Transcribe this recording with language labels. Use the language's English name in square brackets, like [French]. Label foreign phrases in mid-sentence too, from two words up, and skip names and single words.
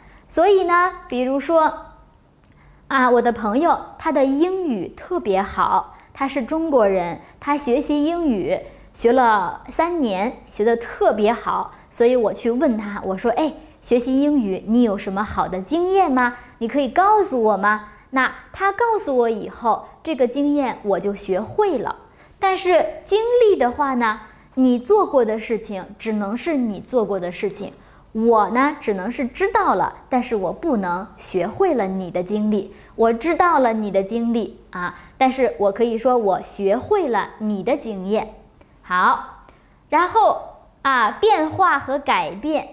[Chinese] 所以呢，比如說我的朋友他的英語特別好，他是中國人，他學習英語學了3年，學得特別好，所以我去問他，我說學習英語你有什麼好的經驗嗎？你可以告訴我嗎？那他告訴我以後，這個經驗我就學會了。但是經歷的話呢，你做過的事情只能是你做過的事情，我呢只能是知道了，但是我不能學会了你的經歷。我知道了你的经歷但是我可以說我学會了你的經驗。好，然後變化和改變。